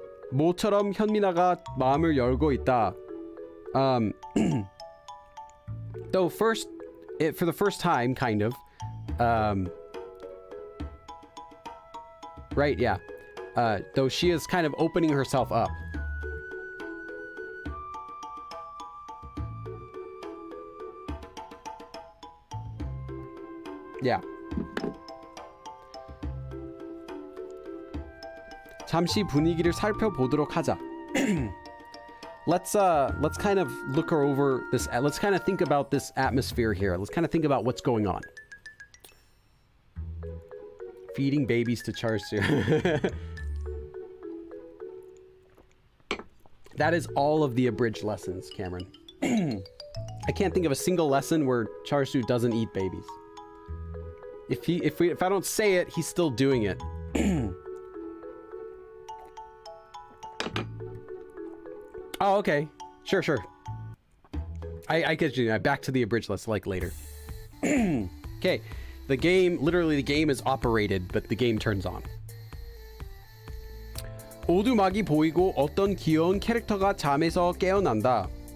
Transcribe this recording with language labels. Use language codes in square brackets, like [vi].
[ko] 모처럼 현미나가 마음을 열고 있다. [en] Though for the first time, kind of. Right, yeah. Though she is kind of opening herself up. Yeah. [ko] 잠시 분위기를 살펴보도록 하자. [en] Let's kind of look over this. Let's kind of think about this atmosphere here. Let's kind of think about what's going on. Feeding babies to Charsu. That is all of the abridged lessons, Cameron. I can't think of a single lesson where Charsu doesn't eat babies. If I don't say it, he's still doing it. Oh, okay. Sure. I get you. Back to the abridged lesson, like later. Okay. The game is operated, but the game turns on. [ko] 오두막이 보이고 어떤 귀여운 캐릭터가 잠에서 깨어난다.